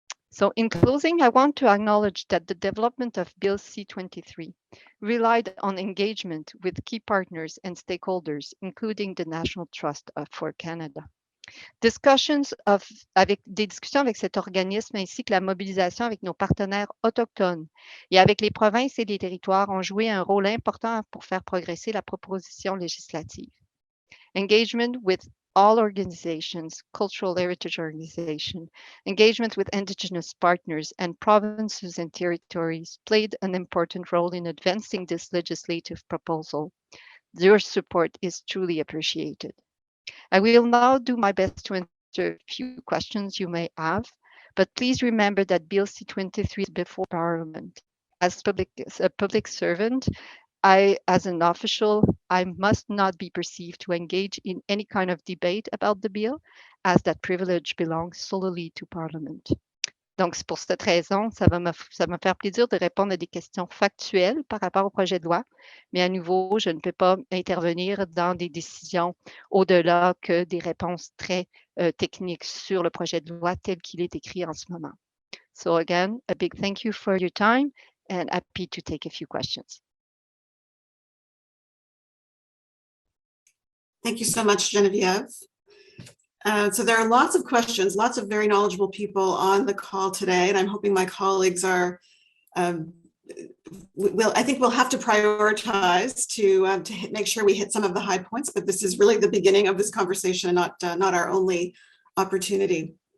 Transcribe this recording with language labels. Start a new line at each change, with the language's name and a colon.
English: So in closing, I want to acknowledge that the development of Bill C-23 relied on engagement with key partners and stakeholders, including the National Trust for Canada.
French: Des discussions avec cet organisme ainsi que la mobilisation avec nos partenaires autochtones et avec les provinces et les territoires ont joué un rôle important pour faire progresser la proposition législative.
English: Engagement with all organizations, cultural heritage organizations, engagement with Indigenous partners and provinces and territories played an important role in advancing this legislative proposal. Your support is truly appreciated. I will now do my best to answer a few questions you may have, but please remember that Bill C-23 is before Parliament. As a public servant, as an official, I must not be perceived to engage in any kind of debate about the bill, as that privilege belongs solely to Parliament.
French: Donc, c'est pour cette raison, ça va me faire plaisir de répondre à des questions factuelles par rapport au projet de loi, mais à nouveau, je ne peux pas intervenir dans des décisions au-delà que des réponses très techniques sur le projet de loi tel qu'il est écrit en ce moment.
English: So again, a big thank you for your time and happy to take a few questions. Thank you so much, Geneviève. So there are lots of questions, lots of very knowledgeable people on the call today, and I'm hoping my colleagues are, I think we'll have to prioritize to make sure we hit some of the high points, but this is really the beginning of this conversation, not our only opportunity.